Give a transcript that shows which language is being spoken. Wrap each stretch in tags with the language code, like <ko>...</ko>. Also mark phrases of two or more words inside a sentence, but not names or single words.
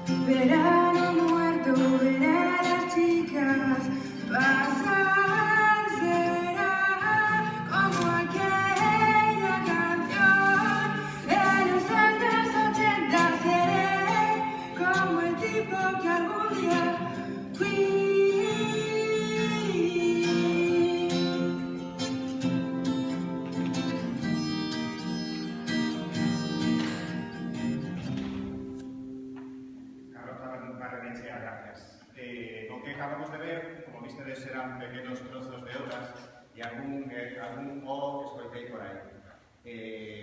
<es>verano muerto, ver a las chicas pasar, será como aquella canción de los años 80, seré como el tipo que algún día fui. Gracias.</es> <gl>O que acabamos de ver, como vistedes, eran pequenos trozos de obras e algún o escoitei por aí.</gl>